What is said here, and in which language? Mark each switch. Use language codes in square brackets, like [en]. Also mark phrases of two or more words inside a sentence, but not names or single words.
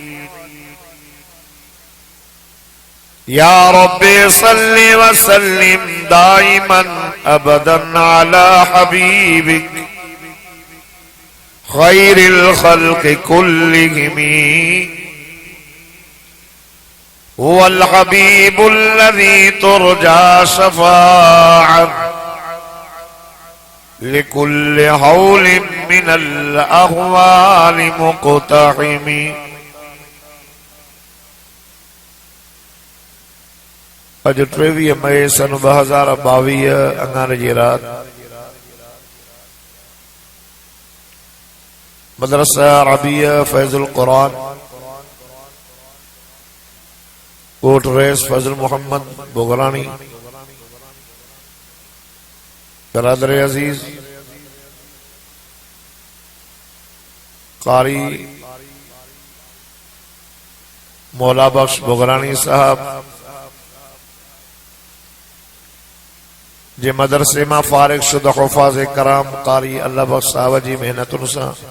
[ar] يا رب صل وسلم دائما أبدا على حبيبك خير الخلق كلهم هو الحبيب الذي ترجى شفاعته لكل هول من الأهوال مقتحم. [sd] अज 23 मई सन 2022 अंगारे जी रात मदरसा अरबिया फैजुल कुरान कोट रईस फजल मोहम्मद बोगरानी बरादर अजीज कारी मौला बख्श बोगरानी साहब जे मदरसे में फारिग शुदा हुफाज कराम कारी अल्लाह बख्श साहब जी मेहनत सा